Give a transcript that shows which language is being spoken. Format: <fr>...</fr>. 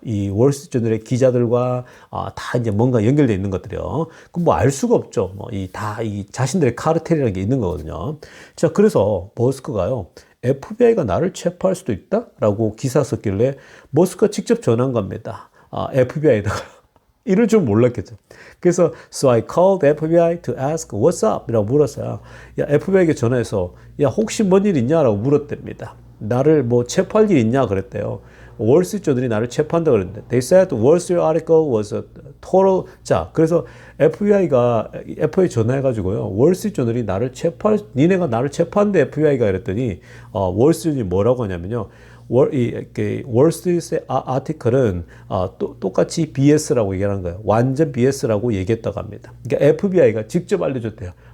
<ko>이 월스트리트 저널의 기자들과 다 이제 뭔가 연결되어 있는 것들이요. 그럼 뭐 알 수가 없죠. 이 자신들의 카르텔이라는 게 있는 거거든요. 자, 그래서 머스크가요, FBI가 나를 체포할 수도 있다라고 기사 썼길래 머스크가 직접 전한 겁니다. FBI에다가. 이럴 줄 몰랐겠죠. 그래서</ko> <en>So I called FBI to ask what's up?</en> <ko>이라고 물었어요. FBI에게 전화해서 혹시 뭔 일 있냐라고 물었답니다. 나를 뭐 체포할 일 있냐 그랬대요. 월스트리트저널이 나를 체포한다 그랬는데</ko> <en>They said the Wall Street article was a total.</en> <ko>자, 그래서 FBI가 전화해가지고요. 월스트리트저널이 니네가 나를 체포한대 FBI가 이랬더니 월스트리트저널이 뭐라고 하냐면요. 월스트리트의 아티클은 똑같이 BS라고 얘기하는 거예요. 완전 BS라고 얘기했다고 합니다. 그러니까 FBI가 직접 알려줬대요.</ko>